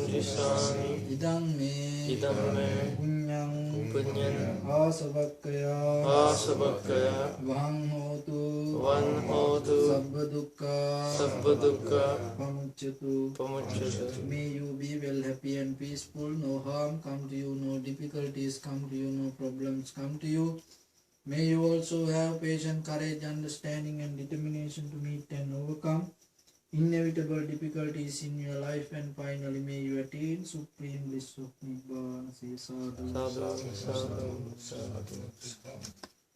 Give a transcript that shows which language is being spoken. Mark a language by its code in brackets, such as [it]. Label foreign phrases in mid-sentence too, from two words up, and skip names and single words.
[pi] Gacchami Idam me punyang asavakkaya vahang hotu sabba dukkha pamucchatu. [en] May you be well, happy and peaceful. No harm come to you, no difficulties come to you, no problems come to you. May you also have patience, courage, understanding and determination to meet and overcome inevitable difficulties in your life, and finally may you attain supreme bliss of Nibbana. Say sadhu. [pi] Sadhu, sadhu, sadhu.